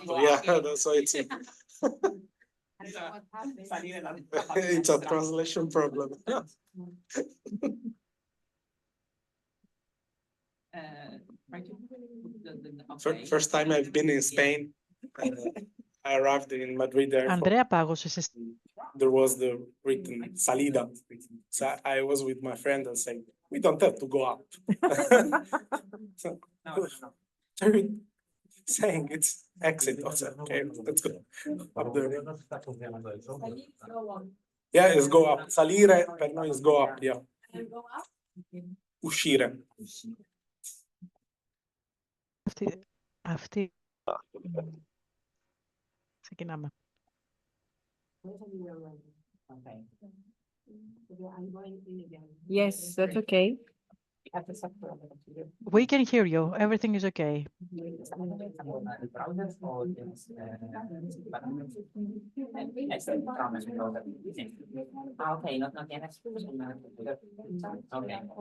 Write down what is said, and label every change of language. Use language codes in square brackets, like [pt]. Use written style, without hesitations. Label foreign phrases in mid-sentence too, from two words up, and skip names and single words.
[en] Yeah, so it's it's a translation problem. Okay. First time I've been in Spain, I arrived in Madrid airport. [el] Ανδρέα, πάγωσες. [en] There was the written salida. So I was with my friend and saying, we don't have to go up. So, No. saying it's exit. I said, okay, let's go up there. Yeah, it's go up. [it] Salire per noi [en] is go up, yeah. Uscire. [el] Αυτή. Ξεκινάμε. [en] Okay. Yes, that's okay. We can hear you. Everything is okay. Okay, not yet. Okay.